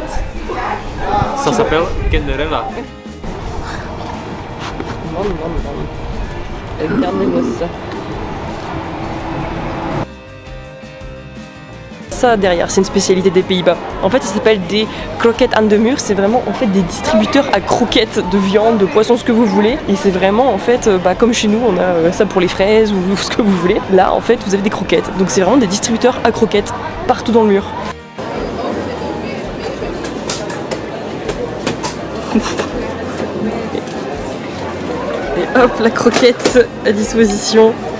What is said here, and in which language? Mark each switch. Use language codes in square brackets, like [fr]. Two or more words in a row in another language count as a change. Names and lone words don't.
[fr] Ça s'appelle Kinderella. Regardez-moi ça. ça derrière, c'est une spécialité des Pays-Bas. En fait, ça s'appelle des croquettes [nl] aan de muur. [fr] C'est vraiment en fait des distributeurs à croquettes de viande, de poisson, ce que vous voulez. Et c'est vraiment en fait, comme chez nous, on a ça pour les fraises ou ce que vous voulez. Là, en fait, vous avez des croquettes. Donc c'est vraiment des distributeurs à croquettes partout dans le mur. Et hop, la croquette à disposition.